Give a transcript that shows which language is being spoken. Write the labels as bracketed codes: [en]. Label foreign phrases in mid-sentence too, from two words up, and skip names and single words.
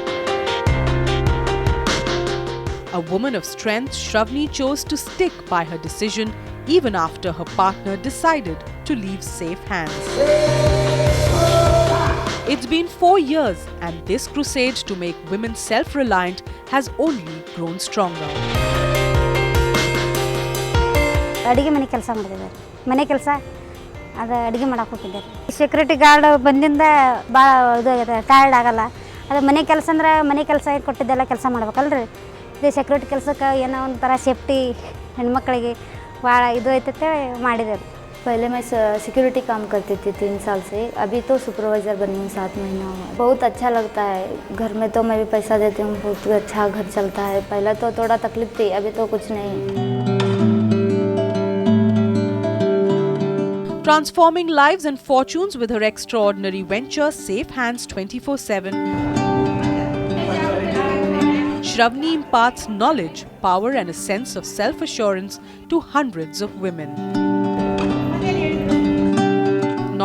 [en] A woman of strength, Shravani chose to stick by her decision even after her partner decided to leave Safe Hands. It's been 4 years, and this crusade to make women self-reliant has only grown stronger. [kn] ಅಡಿಗೆ ಮನೆ ಕೆಲಸ ಮಾಡಿದ್ದಾರೆ, ಮನೆ ಕೆಲಸ ಅದು ಅಡುಗೆ ಮಾಡಕ್ಕೆ ಹೋಗಿದ್ದಾರೆ. [en] security guard [kn] ಬಂದಿಂದ ಭಾಳ ಇದು ಟಯರ್ಡ್ ಆಗಲ್ಲ. ಅದು ಮನೆ ಕೆಲಸ ಅಂದ್ರೆ ಮನೆ ಕೆಲಸ ಕೊಟ್ಟಿದ್ದೆಲ್ಲ ಕೆಲಸ ಮಾಡ್ಬೇಕಲ್ರಿ. ಇದು ಸೆಕ್ಯೂರಿಟಿ ಕೆಲಸಕ್ಕೆ ಏನೋ ಒಂಥರ ಸೇಫ್ಟಿ ಹೆಣ್ಮಕ್ಳಿಗೆ ಭಾಳ ಇದು ಐತತೆ ಮಾಡಿದ್ದಾರೆ. [hi] पहले मैं सिक्योरिटी काम करती थी 3 साल से, अभी तो सुपरवाइज़र बनी हूँ 7 महीना हुआ। बहुत अच्छा लगता है, घर में तो मैं भी पैसा देती हूँ, बहुत अच्छा घर चलता है। पहले तो थोड़ा तकलीफ थी, अभी तो कुछ नहीं। [en] Transforming lives and fortunes with her extraordinary venture, Safe Hands 24/7, Shravani imparts knowledge, power and a sense of self-assurance to hundreds of women.